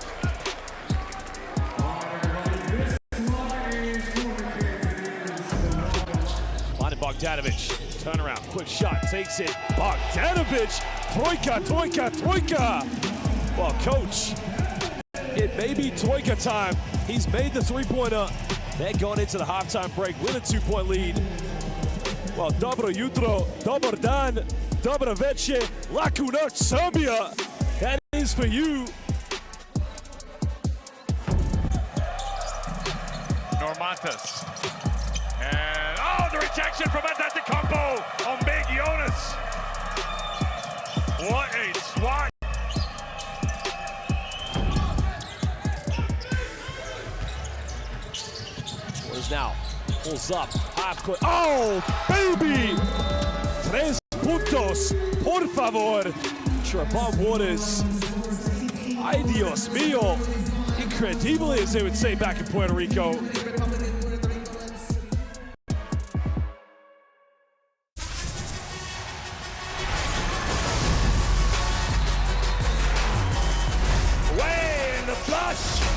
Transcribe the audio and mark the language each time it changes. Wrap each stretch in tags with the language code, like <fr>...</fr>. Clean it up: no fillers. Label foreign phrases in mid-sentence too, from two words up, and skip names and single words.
<en>Bogdanovic, turnaround, quick shot, takes it. Bogdanovic, Toika. Well, coach, it may be Toika time. He's made the three-pointer. They're going into the halftime break with a 2-point lead. Well,</en> <sr>dobro jutro, dobar dan, dobra večer, laku noć,</sr> <en>Serbia. That is for you. Normantas. And, oh, the rejection from Antetokounmpo on Big Jonas. What a swat. Waters now pulls up, half court. Oh, baby!</en> <es>3 puntos, por favor.</es> <en>Sure, Bob Waters</en> <es>Ay, Dios mío.</es> <en>Incredible, as they would say back in Puerto Rico. Away in the flush.</en>